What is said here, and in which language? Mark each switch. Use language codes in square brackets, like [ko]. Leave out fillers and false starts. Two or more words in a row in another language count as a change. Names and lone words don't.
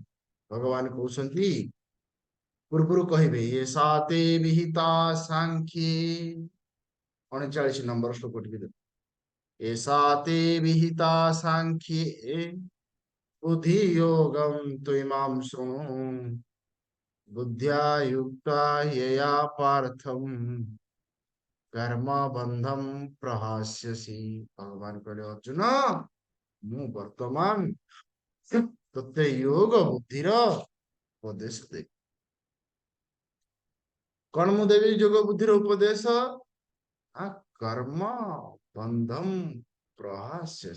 [or] ଭଗବାନ କହୁଛନ୍ତି ପୂର୍ବରୁ କହିବେ [sa] ଏ ସାତେ ବିହିତା ସାଂଖ୍ୟେ, [or] 39 ନମ୍ବର ଶ୍ଲୋକ ଟିକେ ଦେଖ। [sa] ଏ ସାତେ ବିହିତା ସାଂଖ୍ୟେ ବୁଦ୍ଧି ଯୋଗମ୍ ତ୍ୱଇମାଂ ଶୃଣୁ ବୁଦ୍ଧ୍ୟା युक्ता यया पार्थम कर्म बंधम प्रहास्यसि। [or] ଭଗବାନ କହଲେ ଅର୍ଜୁନ ମୁଁ ବର୍ତ୍ତମାନ ତତେ ଯୋଗ ବୁଦ୍ଧିର ଉପଦେଶ ଦେବି। କଣ ମୁଁ ଦେବି ଯୋଗ ବୁଦ୍ଧିର ଉପଦେଶ? [sa] କର୍ମ ବନ୍ଧମ ପ୍ରହାସ୍ୟସि।